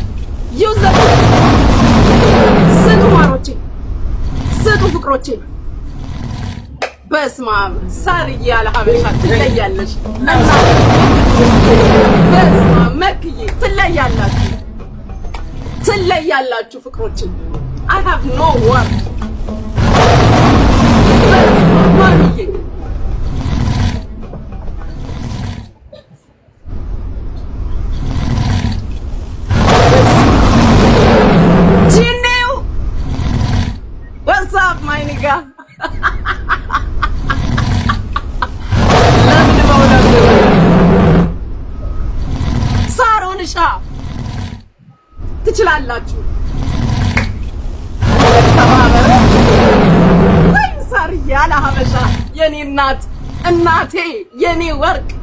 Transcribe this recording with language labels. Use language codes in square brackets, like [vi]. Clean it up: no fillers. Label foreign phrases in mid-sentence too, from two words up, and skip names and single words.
[am] ስጡ ማሮቼ። ስጡ ፍቅሮቼ። [gez] በስመ አብ [am] ሳርዬ ያለ ሀበሻ ትለያለሽ። [gez] በስመ አብ [am] መክዬ ትለያላችሁ ፍቅሮቼ። [en] I have no word። [am] ማሚዬ ጂኔው [en] what's up my nigga? [am] ሳሮንሻ ትችላላችሁ። ወይ ሳርዬ ያለ ሀበሻ የኔ እናቴ የኔ ወርቅ።